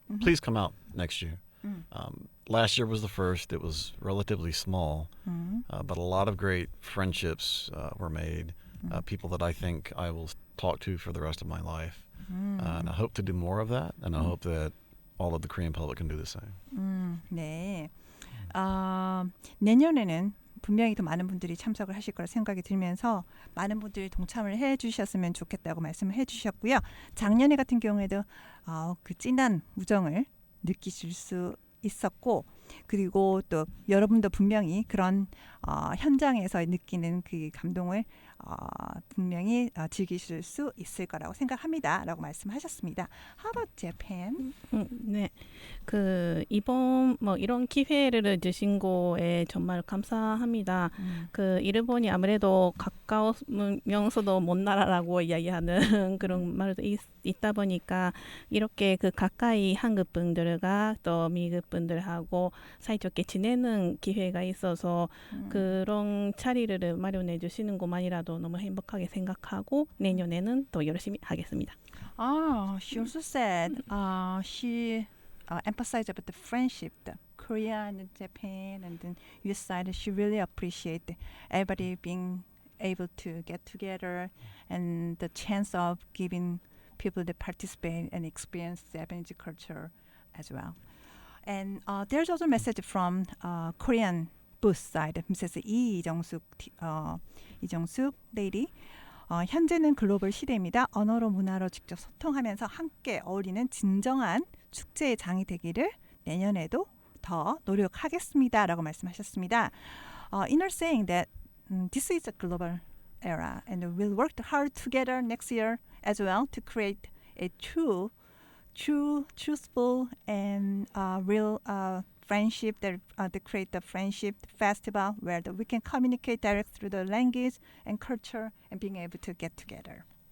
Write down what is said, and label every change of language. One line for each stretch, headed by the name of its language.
English: Please come out next year. Last year was the first. It was relatively small, but a lot of great friendships were made. People that I think I will talk to for the rest of my life. And I hope to do more of that, and I hope that all of the Korean public can do the same.
Korean: 네. 내년에는 분명히 더 많은 분들이 참석을 하실 거라 생각이 들면서 많은 분들이 동참을 해주셨으면 좋겠다고 말씀을 해주셨고요. 작년에 같은 경우에도 그 진한 우정을 느끼실 수 있었고 그리고 또 여러분도 분명히 그런 현장에서 느끼는 그 감동을 분명히 즐기실 수 있을 거라고 생각합니다. 라고 말씀하셨습니다.
English: How about Japan?
Korean: 네, 이번 이런 기회를 주신 거에 정말 감사합니다. 일본이 아무래도 가까우면서도 먼 나라라고 이야기하는 그런 말도 있다 보니까 이렇게 가까이 한국 분들과 또 미국 분들하고 사이좋게 지내는 기회가 있어서 그런 자리를 마련해 주시는 것만이라도 너무 행복하게 생각하고 내년에는 더 열심히 하겠습니다.
English: She also said she emphasized about the friendship, the Korea and Japan and the US side. She really appreciate everybody being able to get together and the chance of giving people to participate and experience Japanese culture as well. And there's also a message from Korean booth side, Mrs. 이정숙 lady.
Korean: 현재는 글로벌 시대입니다. 언어로 문화로 직접 소통하면서 함께 어울리는 진정한 축제의 장이 되기를 내년에도 더 노력하겠습니다라고 말씀하셨습니다.
English: In her saying that this is a global era and we'll work hard together next year as well to create a truthful and real friendship that create the friendship festival where we can communicate direct through the language and culture and being able to get together.